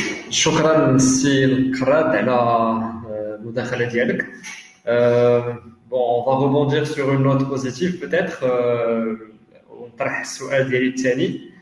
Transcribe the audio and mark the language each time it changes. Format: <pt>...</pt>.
<ar>شكرا سي القراد على المداخله ديالك.</ar> <fr>Bon, on va rebondir sur une note positive peut-être.</fr> <ar>ونطرح السؤال ديالي الثاني.</ar>